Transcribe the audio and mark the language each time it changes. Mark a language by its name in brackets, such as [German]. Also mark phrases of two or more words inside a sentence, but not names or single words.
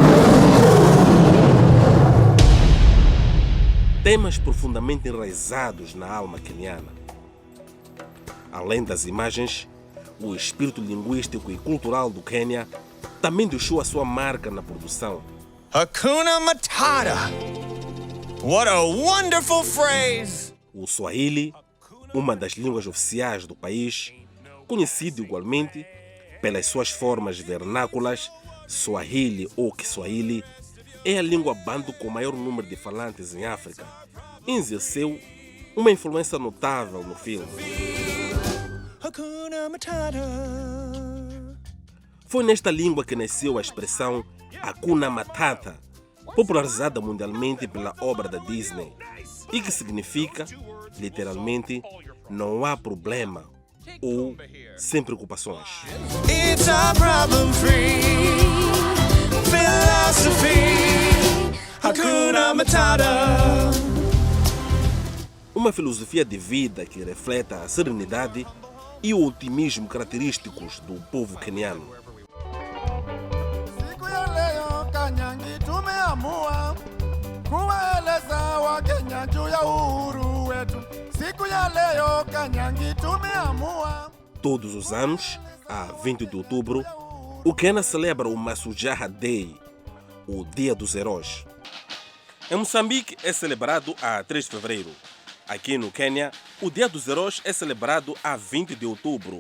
[Portuguese] Temas profundamente enraizados na alma queniana. Além das imagens, o espírito linguístico e cultural do Quênia também deixou a sua marca na produção. [Swahili] Hakuna Matata. [English] What a wonderful phrase! [Portuguese] O Swahili, uma das línguas oficiais do país, conhecido igualmente pelas suas formas vernáculas, Swahili ou Kiswahili, é a língua banto com o maior número de falantes em África e exerceu uma influência notável no filme. [Swahili] Hakuna Matata. [Portuguese] Foi nesta língua que nasceu a expressão [Swahili] Hakuna Matata, [Portuguese] popularizada mundialmente pela obra da Disney, e que significa, literalmente, não há problema ou sem preocupações. [English] It's a problem-free philosophy. [Swahili] Hakuna Matata. [Portuguese] Uma filosofia de vida que reflete a serenidade e o otimismo característicos do povo queniano. [Swahili] Siku ya leo Kanyangi tumeamua kuwaeleza Wakenya juu ya uhuru wetu. Siku ya leo Kanyangi tumeamua. [Portuguese] Todos os anos, a 20 de outubro, o Quênia celebra o Mashujaa Day, o Dia dos Heróis. Em Moçambique é celebrado a 3 de fevereiro. Aqui no Quênia, o Dia dos Heróis é celebrado a 20 de outubro.